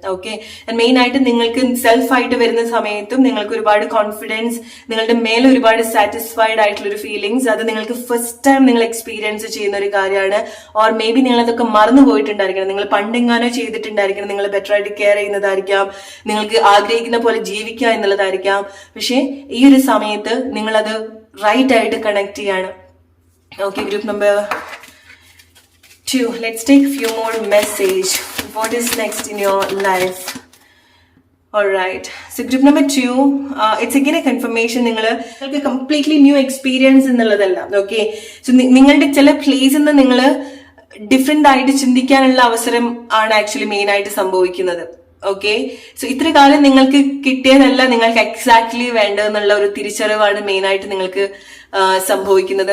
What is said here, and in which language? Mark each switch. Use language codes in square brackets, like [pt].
[ml] Okay, main ആയിട്ട് നിങ്ങൾക്ക് self ആയിട്ട് വരുന്ന സമയത്തും നിങ്ങൾക്ക് ഒരുപാട് കോൺഫിഡൻസ്, നിങ്ങളുടെ മേലെ ഒരുപാട് സാറ്റിസ്ഫൈഡ് ആയിട്ടുള്ള ഒരു ഫീലിങ്സ്, അത് നിങ്ങൾക്ക് ഫസ്റ്റ് ടൈം നിങ്ങൾ എക്സ്പീരിയൻസ് ചെയ്യുന്ന ഒരു കാര്യമാണ്. ഓർ മേ ബി നിങ്ങൾ അതൊക്കെ മറന്നു പോയിട്ടുണ്ടായിരിക്കണം, നിങ്ങൾ പണ്ടെങ്ങാനോ ചെയ്തിട്ടുണ്ടായിരിക്കണം, നിങ്ങൾ ബെറ്റർ ആയിട്ട് കെയർ ചെയ്യുന്നതായിരിക്കാം, നിങ്ങൾക്ക് ആഗ്രഹിക്കുന്ന പോലെ ജീവിക്കുക എന്നുള്ളതായിരിക്കാം. പക്ഷെ ഈ ഒരു സമയത്ത് നിങ്ങളത് റൈറ്റ് ആയിട്ട് കണക്ട് ചെയ്യാണ്. [en] Okay, group number 2. Let's take a few more message. What is next in your life? Alright. So group number 2, it's again a confirmation. [ml] നിങ്ങൾക്ക് completely new experience എന്നുള്ളതല്ല. [en] Okay. [ml] So നിങ്ങളുടെ ചില പ്ലേസിൽ നിന്ന് നിങ്ങൾ ഡിഫറെന്റ് ആയിട്ട് ചിന്തിക്കാനുള്ള അവസരം ആണ് ആക്ച്വലി മെയിൻ ആയിട്ട് സംഭവിക്കുന്നത്. ഓക്കെ, സോ ഇത്ര കാലം നിങ്ങൾക്ക് കിട്ടിയതല്ല നിങ്ങൾക്ക് എക്സാക്ട്ലി വേണ്ടതെന്നുള്ള ഒരു തിരിച്ചറിവാണ് മെയിൻ ആയിട്ട് നിങ്ങൾക്ക് സംഭവിക്കുന്നത്.